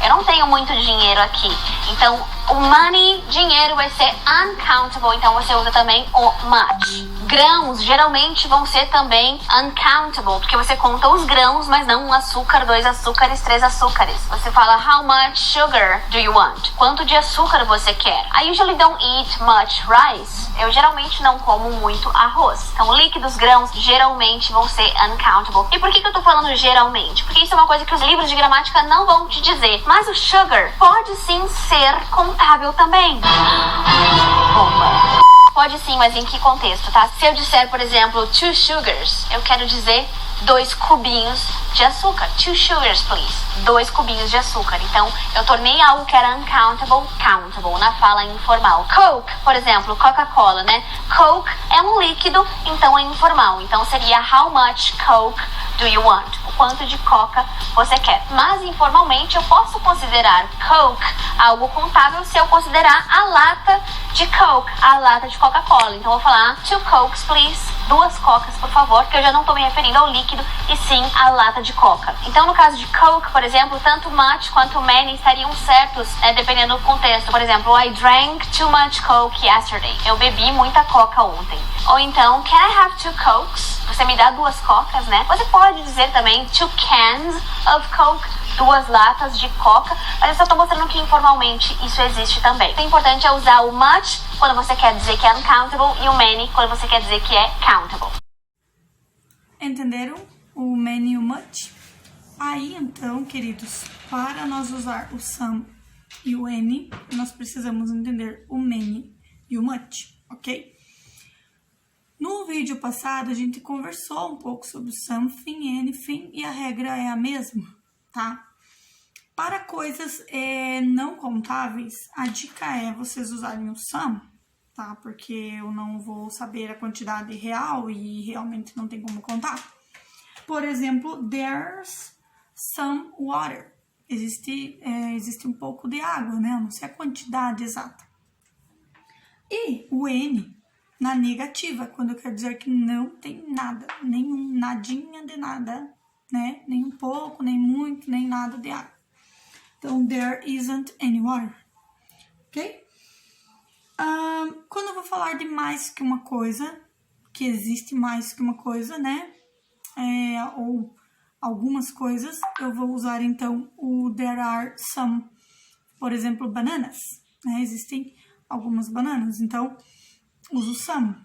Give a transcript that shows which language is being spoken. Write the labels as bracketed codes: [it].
[pt] Eu não tenho muito dinheiro aqui. Então o money, dinheiro, vai ser uncountable. Então você usa também o much. Grãos geralmente vão ser também uncountable, porque você conta os grãos, mas não um açúcar, dois açúcares, três açúcares. Você fala [en] how much sugar do you want? [pt] Quanto de açúcar você quer? [en] I usually don't eat much rice. [pt] Eu geralmente não como muito arroz. Então líquidos, grãos, geralmente vão ser uncountable. E por que eu tô falando geralmente? Porque isso é uma coisa que os livros de gramática não vão te dizer. Mas o sugar pode sim ser contável também. Bomba. Pode sim, mas em que contexto, tá? Se eu disser, por exemplo, two sugars, eu quero dizer 2 cubinhos de açúcar. [en] 2 sugars, please. [pt] 2 cubinhos de açúcar. Então, eu tornei algo que era uncountable, countable, na fala informal. Coke, por exemplo, Coca-Cola, né? Coke é um líquido, então é informal. Então, seria [en] how much Coke do you want? [pt] O quanto de coca você quer. Mas, informalmente, eu posso considerar Coke algo contável se eu considerar a lata de Coke, a lata de Coca-Cola. Então, eu vou falar [en] 2 Cokes, please. [pt] 2 cocas, por favor, que eu já não estou me referindo ao líquido, e sim à lata de coca. Então, no caso de Coke, por exemplo, tanto much quanto many estariam certos, dependendo do contexto. Por exemplo, [en] I drank too much Coke yesterday. [pt] Eu bebi muita coca ontem. Ou então, [en] can I have 2 Cokes? [pt] Você me dá 2 cocas, né? Você pode dizer também [en] 2 cans of Coke, [pt] 2 latas de coca, mas eu só estou mostrando que informalmente isso existe também. O importante é usar o much quando você quer dizer que é uncountable e o many quando você quer dizer que é countable. Entenderam o many e o much? Aí, então, queridos, para nós usar o some e o any, nós precisamos entender o many e o much, ok? No vídeo passado, a gente conversou um pouco sobre something, anything, e a regra é a mesma, tá? Para coisas não contáveis, a dica é vocês usarem o some, tá? Porque eu não vou saber a quantidade real e realmente não tem como contar. Por exemplo, [en] there's some water. [pt] Existe um pouco de água, né? Eu não sei a quantidade exata. E o N, na negativa, quando eu quero dizer que não tem nada, nenhum, nadinha de nada, né? Nem um pouco, nem muito, nem nada de água. Então, [en] there isn't any water, ok? [pt] Quando eu vou falar de mais que uma coisa, que existe mais que uma coisa, né? Ou algumas coisas, eu vou usar, então, o [en] there are some, [pt] por exemplo, bananas, né? Existem algumas bananas, então, uso some.